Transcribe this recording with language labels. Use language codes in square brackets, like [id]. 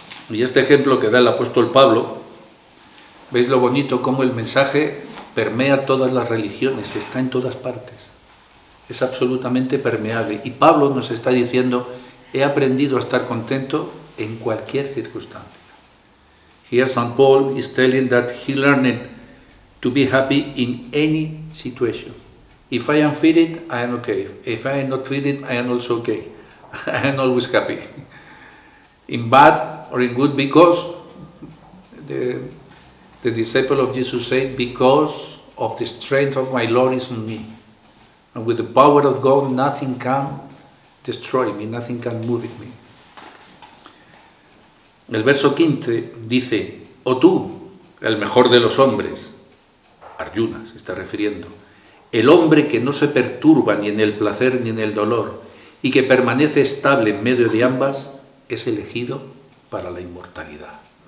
[es] Y este ejemplo que da el apóstol Pablo, veis lo bonito cómo el mensaje permea todas las religiones, está en todas partes, es absolutamente permeable. Y Pablo nos está diciendo, he aprendido a estar contento en cualquier circunstancia. [en] Here St. Paul is telling that he learned to be happy in any situation. If I am feeling, I am okay. If I am not feeling, I am also okay. I am always happy. In bad or in good, because the disciple of Jesus said, because of the strength of my Lord is on me. And with the power of God, nothing can destroy me, nothing can move me. [es] El verso 15 dice, o tú, el mejor de los hombres, Arjuna se está refiriendo, el hombre que no se perturba ni en el placer ni en el dolor y que permanece estable en medio de ambas, es elegido para la inmortalidad.